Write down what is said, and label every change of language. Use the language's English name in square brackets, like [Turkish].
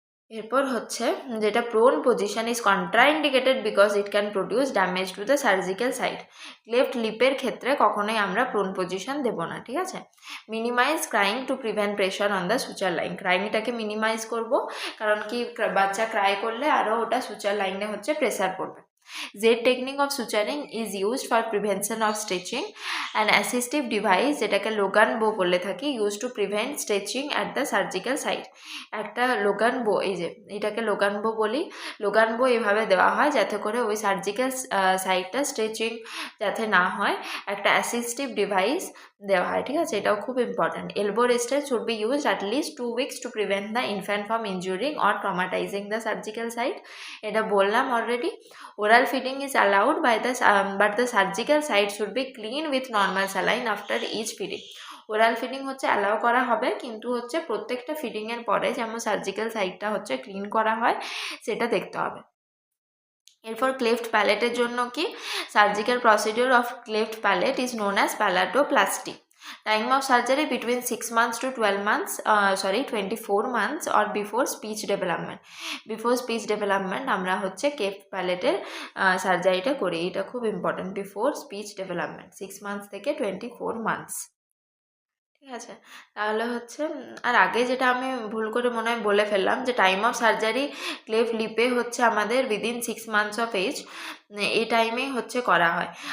[Bangla] এরপর হচ্ছে যেটা [English] Prone position is contraindicated because it can produce damage to the surgical site. [Bangla] Cleft লিপের ক্ষেত্রে কখনোই আমরা প্রোন পজিশন দেব না, ঠিক আছে। [English] minimise crying to prevent pressure on the suture line, [Bangla] ক্রাইংটাকে minimise করব, কারণ কি বাচ্চা ক্রাই করলে আরও ওটা সুচার লাইনে হচ্ছে প্রেসার পড়বে। [English] Z technique of suturing is used for prevention of stitching. An assistive device [Bangla] যেটাকে লোগান বো বলে থাকি [English] used to prevent stitching at the surgical site. [Bangla] একটা লোগান বো, এই যে এটাকে লোগান বো বলি, লোগান বো এভাবে দেওয়া হয় যাতে করে ওই সার্জিক্যাল সাইটটা স্টিচিং যাতে না হয়, একটা অ্যাসিস্টিভ ডিভাইস দেওয়া হয়, ঠিক আছে, এটাও খুব important. [English] Elbow restraint should be used at least 2 weeks to prevent the infant from injuring or traumatizing the surgical site. [Bangla] এটা বললাম already. [English] Oral feeding is allowed by the but the surgical site should be clean with normal saline after each feeding. [Bangla] Oral feeding হচ্ছে allow করা হবে, কিন্তু হচ্ছে প্রত্যেকটা ফিডিংয়ের পরে যেমন সার্জিক্যাল সাইটটা হচ্ছে ক্লিন করা হয় সেটা দেখতে হবে। এরপর ক্লেফট প্যালেটের জন্য কি, [English] Surgical procedure of cleft palate is known as palatoplasty. Time of surgery between 6 months to 12 months, 24 months or before speech development. Before speech development [Bangla] আমরা হচ্ছে ক্লেফট প্যালেটের সার্জারিটা করি, এটা খুব important. [English] before speech development 6 months থেকে 24 months, [Bangla] ঠিক আছে। তাহলে হচ্ছে আর আগে যেটা আমি ভুল করে মনে হয় বলে ফেললাম যে [English] time of surgery [Bangla] ক্লেফট লিপে হচ্ছে আমাদের উইদিন 6 months অফ এজ, এই টাইমেই হচ্ছে করা হয়।